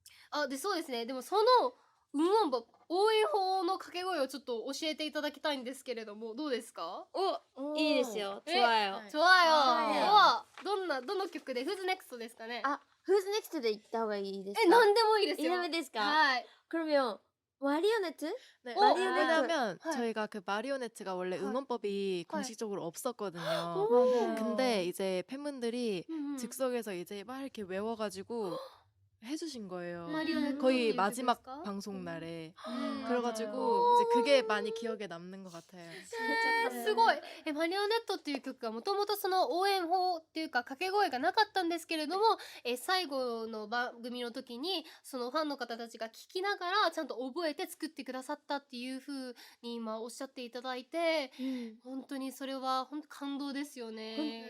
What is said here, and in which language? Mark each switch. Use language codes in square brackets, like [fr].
[ja] あ、でそうですね。でもその応援法の掛け声をちょっと教えていただきたいんですけれども、どうですか？いいですよ。え [ko] 좋아요。 좋아요。 [ja] はどの曲でWho's Nextですかね？ Who's Nextで行った方がいいですか？何でもいいですよ。ダメですか？はい。 [ko] 그러면 마리오네트? 네, 마리오네트. 왜냐면 저희가 그 마리오네트가 원래 응원법이 공식적으로 없었거든요. 맞아요. 근데 이제 팬분들이 うんうん 즉석에서 이제 막 이렇게 외워가지고 해주신 거예요. 마리오네트 거의 어떤 마지막 [ja] 曲ですか? [ko] 방송 날에. 맞아요. 그래가지고 이제 그게 많이 기억에 남는 것 같아요. [ja] すごい。マリオネットっていう曲がもともとその応援法っていうか掛け声がなかったんですけれども、最後の番組の時にそのファンの方たちが聞きながらちゃんと覚えて作ってくださったっていう風に今おっしゃっていただいて、本当にそれは本当感動ですよね。